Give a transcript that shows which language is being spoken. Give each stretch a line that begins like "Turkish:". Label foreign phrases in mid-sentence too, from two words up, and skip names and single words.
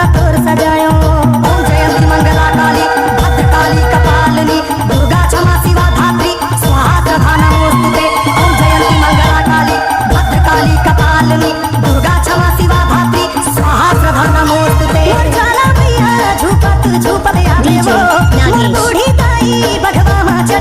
Chhattisgarhi: तोर सजायो
Sanskrit: ओम जयंती मंगला काली भद्र काली कपालिनी दुर्गा क्षमा शिवा धात्री स्वाहा प्रभा नमोस्तुते ओम जयंती मंगला काली भद्र काली कपालिनी दुर्गा क्षमा शिवा धात्री स्वाहा प्रभा नमोस्तुते
Chhattisgarhi: जाला मैया झूपत झूपत आवे वो मोर बूढ़ी दाई बघवा में चढ़